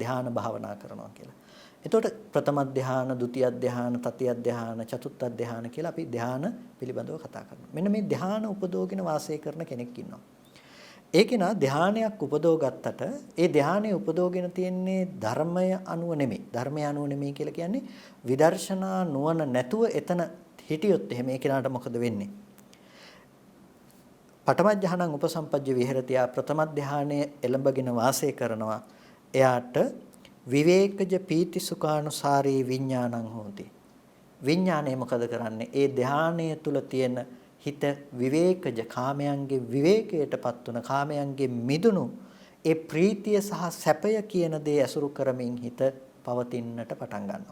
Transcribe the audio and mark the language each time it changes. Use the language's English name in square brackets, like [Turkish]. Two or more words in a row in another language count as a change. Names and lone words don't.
[Sinhala] ධාන භාවනා කරනවා කියලා. එතකොට ප්‍රථම ධාන, ဒုတိ ධාන, තතිය ධාන, චතුර්ථ ධාන කියලා අපි ධාන පිළිබඳව කතා කරනවා. මෙන්න මේ ධාන උපදෝගෙන වාසය කරන කෙනෙක් ඉන්නවා. ඒකේන ධානයක් උපදව ගත්තට ඒ ධානය උපදෝගෙන තියෙන්නේ ධර්මය අනුව නෙමෙයි. ධර්මය අනුව නෙමෙයි කියලා කියන්නේ විදර්ශනා නුවණ නැතුව එතන හිටියොත් එහෙම ඒ කෙනාට මොකද වෙන්නේ? [Pali] පඨම ධානං උපසම්පජ්ජ විහෙරති. [Sinhala] ප්‍රථම ධානයේ එළඹගෙන වාසය කරනවා. එයාට [Pali] විවේකජ පීති සුඛානුසාරී විඥානං හෝති. [Sinhala] විඥානය මොකද කරන්නේ? ඒ ධානය තුල තියෙන හිත විවේකජ කාමයන්ගේ විවේකයටපත් වුණ කාමයන්ගේ මිදුණු ඒ ප්‍රීතිය සහ සැපය කියන දේ ඇසුරු කරමින් හිත පවතින්නට පටන් ගන්නවා.